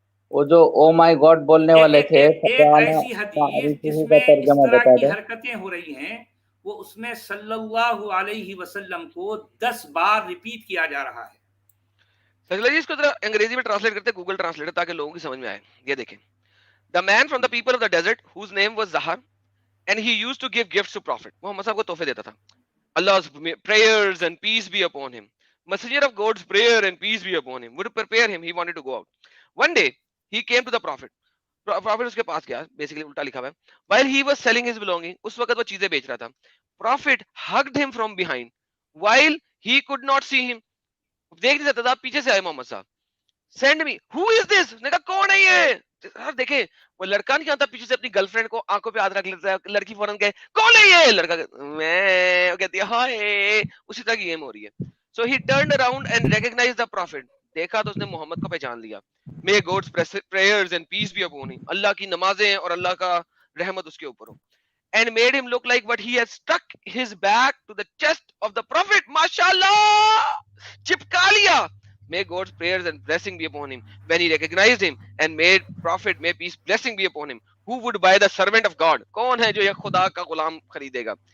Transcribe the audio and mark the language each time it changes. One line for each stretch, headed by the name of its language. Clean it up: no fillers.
Urdu: وہ جو او مائی گاڈ بولنے والے تھے, ایک ایسی حدیث جس میں اس طرح کی حرکتیں ہو رہی ہیں, وہ اس میں صلی اللہ علیہ وسلم کو 10 بار ریپیٹ کیا جا رہا ہے. سجلا جی اس کو ذرا انگریزی میں ٹرانسلیٹ کرتے ہیں, گوگل ٹرانسلیٹر, تاکہ لوگوں کی سمجھ میں آئے. یہ دیکھیں,
English: the man from the people of the desert whose name was Zahar and he used to give gifts to prophet.
Urdu: محمد صاحب کو تحفے دیتا تھا.
English: Allah's prayers and peace be upon him. Messenger of God's prayer and peace be upon him. Would prepare him, he wanted to go out. One day he came to the prophet.
Urdu: Prophet اس کے پاس گیا, basically الٹا لکھا ہوا ہے.
English: While he was selling his belonging,
Urdu: اس وقت وہ چیزیں بیچ رہا تھا.
English: Prophet hugged him from behind while he could not see him.
Urdu: دیکھ نہیں سکتا تھا, پیچھے سے آئے محمد صاحب.
English: Send me, who is this?
Urdu: نے کہا کون ہے یہ. دیکھیں وہ لڑکا نہیں آتا پیچھے سے اپنی گرل فرینڈ کو آنکھوں پہ ہاتھ رکھ لیتا ہے, لڑکی فوراً کہے کون ہے یہ, لڑکا میں کہتی ہے ہائے. اسی طرح کی گیم ہو رہی ہے.
English: So he turned around and recognized the prophet.
Urdu: دیکھا تو اس نے محمد کو پہچان لیا.
English: May God's prayers and peace be upon him.
Urdu: اللہ کی نمازیں اور اللہ کا رحمت اس کے اوپر ہو.
English: And made him look like what he had stuck his back to the chest of the prophet.
Urdu: MashaAllah! چپکا لیا.
English: May God's prayers and blessing be upon him. When he recognized him and made prophet, may peace blessing be upon him. Who would buy the servant of God?
Urdu: کون ہے جو یہ خدا کا غلام خریدے گا.